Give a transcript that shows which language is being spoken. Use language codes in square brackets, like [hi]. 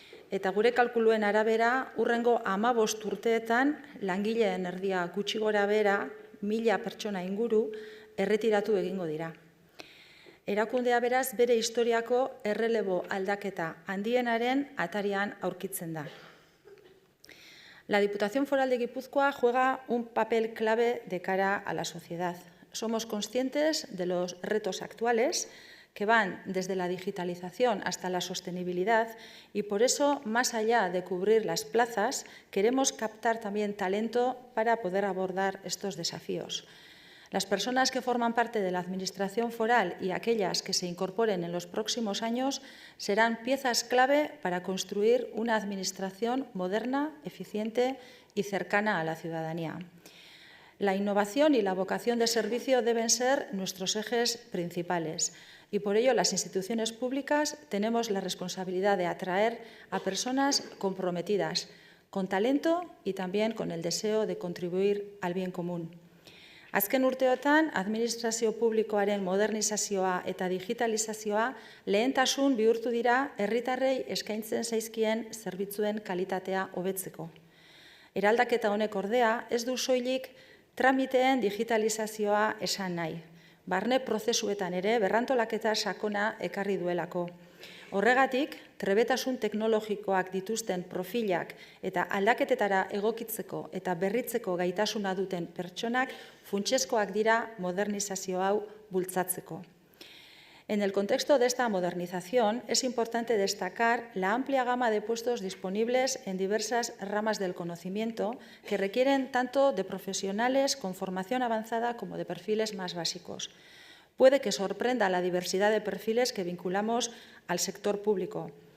[eu] Eta gure kalkuluen arabera, hurrengo 15 urteetan langileen erdia gutxi gorabehera 1000 pertsona inguru erretiratu egingo dira. Erakundea beraz bere historiako errelebo aldaketa handienaren atarian aurkitzen da. [es] La Diputación Foral de Guipúzcoa juega un papel clave de cara a la sociedad. Somos conscientes de los retos actuales que van desde la digitalización hasta la sostenibilidad y por eso, más allá de cubrir las plazas, queremos captar también talento para poder abordar estos desafíos. Las personas que forman parte de la Administración foral y aquellas que se incorporen en los próximos años serán piezas clave para construir una Administración moderna, eficiente y cercana a la ciudadanía. La innovación y la vocación de servicio deben ser nuestros ejes principales. Y por ello, las instituciones públicas tenemos la responsabilidad de atraer a personas comprometidas, con talento y también con el deseo de contribuir al bien común. [eu] Azken urteotan, administrazio publikoaren modernizazioa eta digitalizazioa lehentasun bihurtu dira herritarrei eskaintzen zaizkien zerbitzuen kalitatea hobetzeko. Eraldaketa honek ordea, ez du soilik tramiteen digitalizazioa esan nahi. Barne prozesuetan ere berrantolaketa sakona ekarri duelako. Horregatik, trebetasun teknologikoak dituzten profilak eta aldaketetara egokitzeko eta berritzeko gaitasuna duten pertsonak funtsezkoak dira modernizazio hau bultzatzeko. [es] En el contexto de esta modernización, es importante destacar la amplia gama de puestos disponibles en diversas ramas del conocimiento que requieren tanto de profesionales con formación avanzada como de perfiles más básicos. Puede que sorprenda la diversidad de perfiles que vinculamos al sector público.